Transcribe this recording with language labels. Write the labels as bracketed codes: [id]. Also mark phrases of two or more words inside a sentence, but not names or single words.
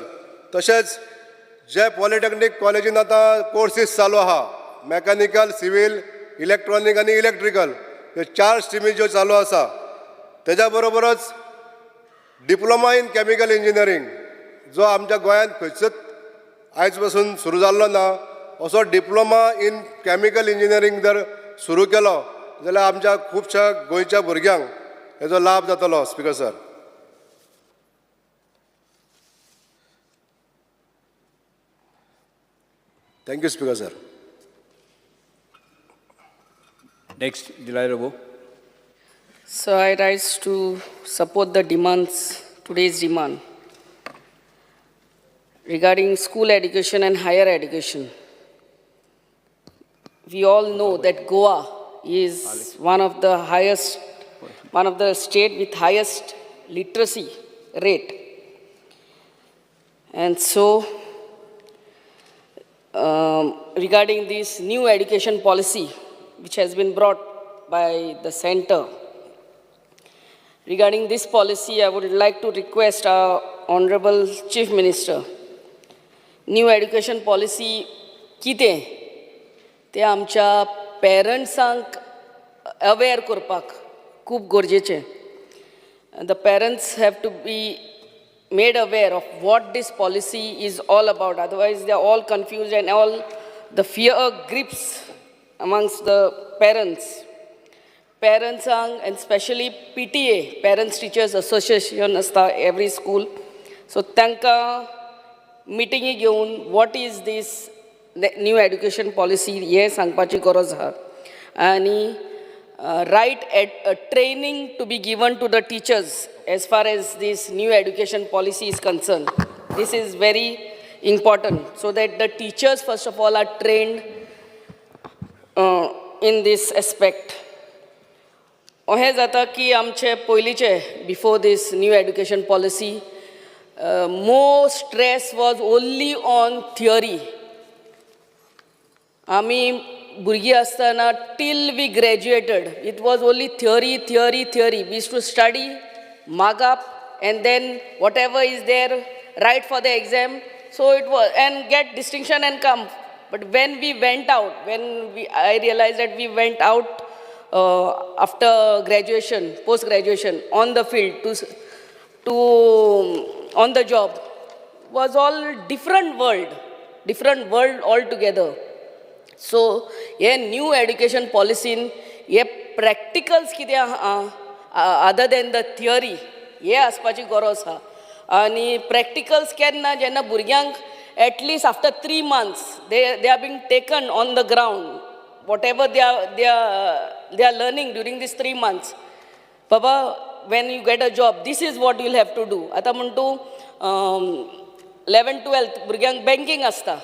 [kok] तशेंच जे पॉलिटेक्नीक कॉलेजीन आतां कोर्सीस चालू आहा, मॅकॅनिकल, सिवील, इलेक्ट्रॉनीक आनी इलेक्ट्रिकल, ह्यो 4 स्ट्रिमी ज्यो चालू आसा, तेज्या बरोबरच [en] diploma in chemical engineering [kok] जो आमच्या गोंयांत खंयचोच आयज पासून सुरू जाल्लो ना, असो [en] diploma in chemical engineering [kok] जर सुरू केलो जाल्यार आमच्या खुबश्या गोंयच्या भुरग्यांक हेजो लाभ जातलो [en] speaker sir. thank you speaker sir. नेक्स्ट, दिलाय रघु. So I rise to support the demands, today's demand regarding school education and higher education. We all know that Goa is one of the state with highest literacy rate. And so, regarding this new education policy, which has been brought by the center, regarding this policy, I would like to request our Honorable Chief Minister, new education policy [kok] कितें ते आमच्या पेरंट्सांक अवेअर करपाक खूब गरजेचें. [en] The parents have to be made aware of what this policy is all about. Otherwise, they are all confused and all the fear grips amongst the parents. Parents and especially PTA, Parents Teachers Association, असता every school. So तांकां मिटिंगी घेवन what is this new education policy हे सांगपाची गरज आहा. आनी training to be given to the teachers as far as this new education policy is concerned. This is very important so that the teachers first of all are trained in this aspect. [kok] अहें जाता की आमचे पयलींचे [en] before this new education policy, more stress was only on theory. [kok] आमी भुरगीं आसतना [en] till we graduated, it was only theory. We used to study, mark up, and then whatever is there, write for the exam. So it was, and get distinction and come. But when we went out, I realized that we went out after graduation, post-graduation, on the field to on the job, was all different world altogether. So, a new education policy, a practicals कितें other than the theory, [kok] हे आसपाची गरज आहा. [en] आनी practicals [kok] केन्ना जेन्ना भुरग्यांक [en] at least after 3 months they are being taken on the ground, whatever they are learning during these 3 months. Baba, when you get a job, this is what you'll have to do. [kok] आता म्हणतो 11th 12th भुरग्यांक banking आसता.